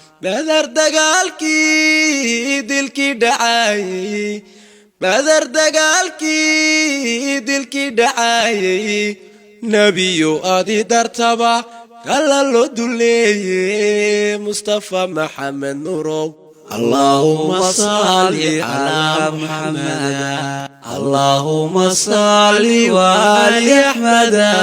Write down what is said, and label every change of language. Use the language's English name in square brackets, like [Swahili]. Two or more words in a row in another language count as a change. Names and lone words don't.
[Somali] Badar dagaalkii dilkii dhacayay, Badar dagaalkii dilkii dhacayay. Nebiyow, adi dartaba, gala loo duleeye, Mustafa Maxamed Nurow. [Arabic] اللهم صل على محمد. اللهم صل وآل أحمد.